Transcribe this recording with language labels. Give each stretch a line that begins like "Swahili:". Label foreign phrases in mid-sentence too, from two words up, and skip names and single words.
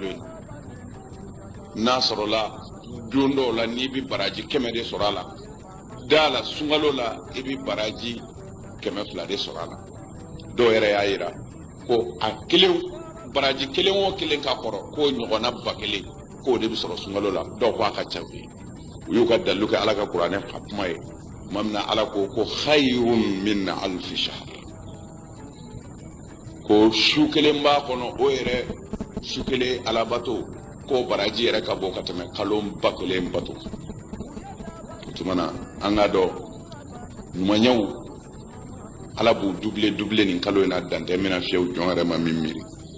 Bambara: ye n'a sɔrɔla don dɔw la n'i bɛ baraji 100 de sɔrɔ a la da la sunkalo la i bɛ baraji 200 de sɔrɔ a la dɔw yɛrɛ y'a jira ko a kelen baraji kelen o kelen ka kɔrɔ k'o ɲɔgɔnna 1000 k'o de bɛ sɔrɔ sunkalo la dɔw ko a ka ca u y'u ka dalilu kɛ ala ka kuranɛ ka kuma ye tuma min na ala ko
Arabic: خير من ألف شهر
Bambara: ko su kelen b'a kɔnɔ o yɛrɛ su kelen alabato ko baraji yɛrɛ ka bɔ ka tɛmɛ kalo 1000 bato o tuma na an ka dɔn ɲumanyaw ala b'u double nin kalo in na dantɛ mina fiyewu jɔn yɛrɛ ma min miiri